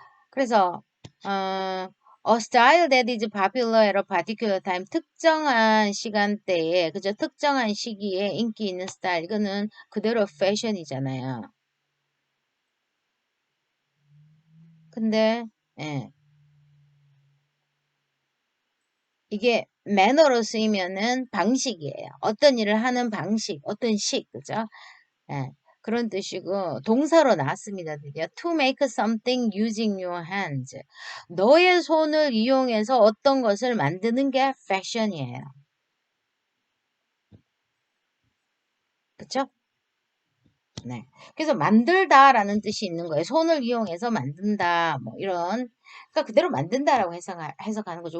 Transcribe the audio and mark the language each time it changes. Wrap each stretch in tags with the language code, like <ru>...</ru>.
<en>그래서, a style that is popular at a particular time.</en> <ko>특정한 시간대에, 그죠? 특정한 시기에 인기 있는 스타일. 이거는 그대로 패션이잖아요. 근데, 예. 이게 매너로 쓰이면은 방식이에요. 어떤 일을 하는 방식, 어떤 식, 그죠? 예, 그런 뜻이고 동사로 나왔습니다. 드디어</ko> <en>to make something using your hands.</en> <ko>너의 손을 이용해서 어떤 것을 만드는 게 fashion이에요. 그쵸? 네. 그래서 만들다라는 뜻이 있는 거예요. 손을 이용해서 만든다. 뭐 이런. 그러니까 그대로 만든다라고 해석하는 거죠.</ko>